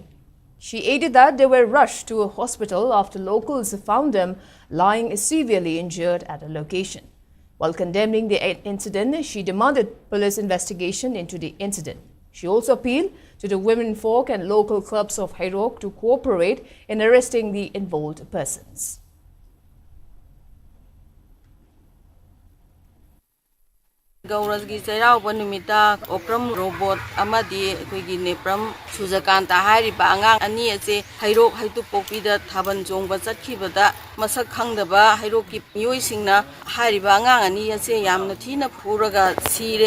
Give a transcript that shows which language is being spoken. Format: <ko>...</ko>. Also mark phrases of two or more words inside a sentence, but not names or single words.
<en>She added that they were rushed to a hospital after locals found them lying severely injured at a location. While condemning the incident, she demanded police investigation into the incident. She also appealed to the women folk and local clubs of Hairok to cooperate in arresting the involved persons.</en> <mni>Gaurasgi Cherauba numita Okram Robot amadi aikoigi Nepram Surjakanta hairiba angang ani ase Hairok Haitupokpida Thaban Chongba chatkibada masak khangdaba Hairokki miyoi hairiba angang ani ase yamna thina phuraga sire</mni>